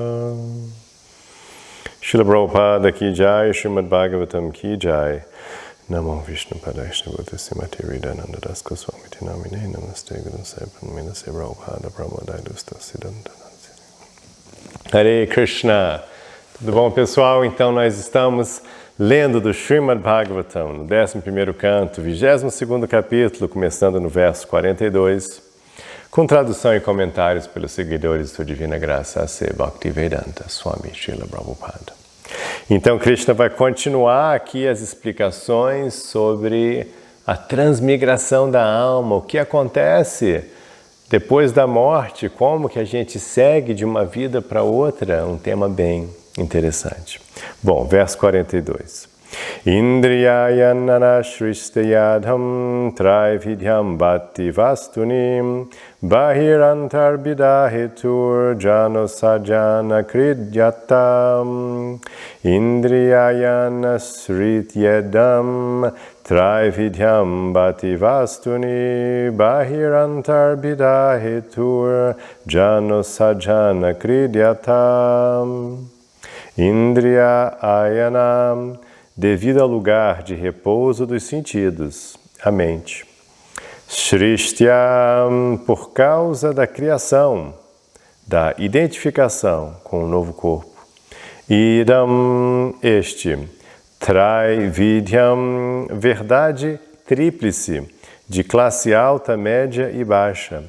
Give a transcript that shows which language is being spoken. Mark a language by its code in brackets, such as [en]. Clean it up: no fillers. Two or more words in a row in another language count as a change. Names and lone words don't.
[hi] Srila Prabhupada Ki Jai, Srimad Bhagavatam Ki Jai. [sa] Namo Vishnu Padaya Shrivata Simati Ridananda Das Goswami Namine Namaste Guru Saipan Minase Prabhupada Pramodai Dusta Siddhanta. Hare Krishna. [pt] Tudo bom, pessoal? Então nós estamos lendo do Srimad Bhagavatam, no 11º canto, 22º capítulo, começando no verso 42, com tradução e comentários pelos seguidores de Sua Divina Graça A.C. Bhaktivedanta Swami Srila Prabhupada. Então, Krishna vai continuar aqui as explicações sobre a transmigração da alma, o que acontece depois da morte, como que a gente segue de uma vida para outra, um tema bem interessante. Bom, verso 42. [sa] Indriyayana shristayadham traividhyam bhatti vastunim bahirantar bidahetur jano sajana kridyatam Indriyayana srityedam traividhyam bhatti vastuni bahirantar bidahetur jano sajana kridyatam Indriya ayanam, [pt] devido ao lugar de repouso dos sentidos, a mente. Shrishtyam, por causa da criação, da identificação com o novo corpo. Idam, este. Traividhyam, verdade tríplice, de classe alta, média e baixa.